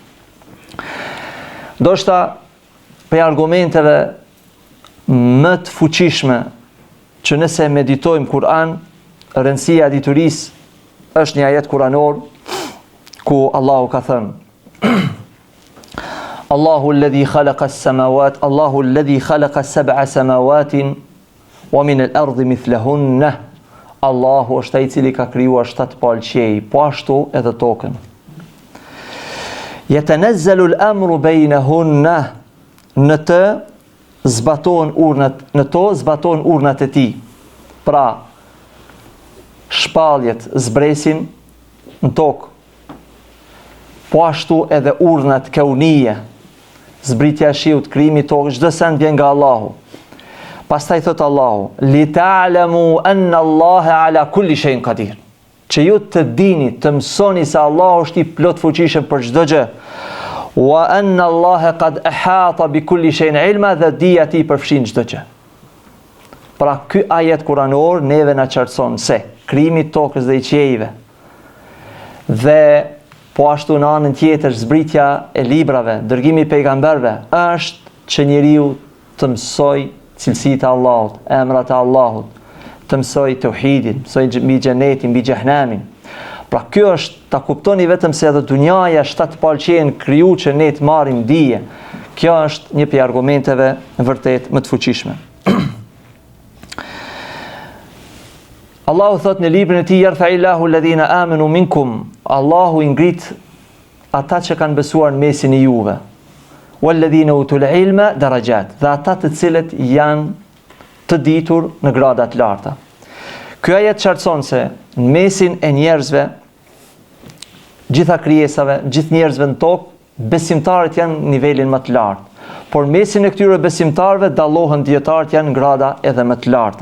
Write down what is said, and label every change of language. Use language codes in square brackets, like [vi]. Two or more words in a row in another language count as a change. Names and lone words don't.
[sq] Ndoshta për argumenteve më të fuqishme që nëse meditojmë Kur'an, rëndësia e diturisë është një ajet kuranor ku Allahu ka thënë: [ar] الله الذي خلق السماوات الله الذي خلق 7 سماوات ومن الأرض مثلهن. [sq] Allahu është ai i cili ka krijuar 7 palë qiej, po ashtu edhe tokën. [ar] يتنزل الأمر بينهن, [sq] në të zbaton urnat e tij. Pra shpalljet zbresin në tokë. po ashtu edhe urdhnat kaunije, zbritja e shiut, krijimi i tokës, çdo send vjen nga Allahu. Pastaj thot Allahu, [ar] لتعلموا أن الله على كل شيء قدير. [sq] Që ju të dini, të mësoni se Allahu është i plot fuqishëm për çdo gjë. [ar] وأن الله قد أحاط بكل شيء علما, [sq] dhe dija e tij përfshin çdo gjë. Pra ky ajet kuranor neve na qartëson se krijimi i tokës dhe i qiejve dhe po ashtu në anën tjetër zbritja e librave, dërgimi i pejgamberëve është që njeriu të mësoj cilësitë e Allahut, emrat e Allahut, të mësoj tauhidin, mësoj mbi xhenetin, mbi xhehenemin. Pra kjo është, ta kuptoni vetëm se edhe dunjaja është të palqen kriju që ne të marrim dije. Kjo është një prej argumenteve vërtet më të fuqishme. Allahu thot në librin e tij, [ar] يرفع الله الذين آمنوا منكم, [sq] Allahu i ngrit ata që kanë besuar në mesin e juve. [ar] والذين أوتوا العلم درجات, [sq] dhe ata të cilët janë të ditur në grada të larta. Ky ajet qartëson se në mesin e njerëzve, gjitha krijesave, gjithë njerëzve në tokë, besimtarët janë në nivelin më të lartë. Por mesin e këtyre besimtarëve dallohen dietarët janë në grada edhe më të larta.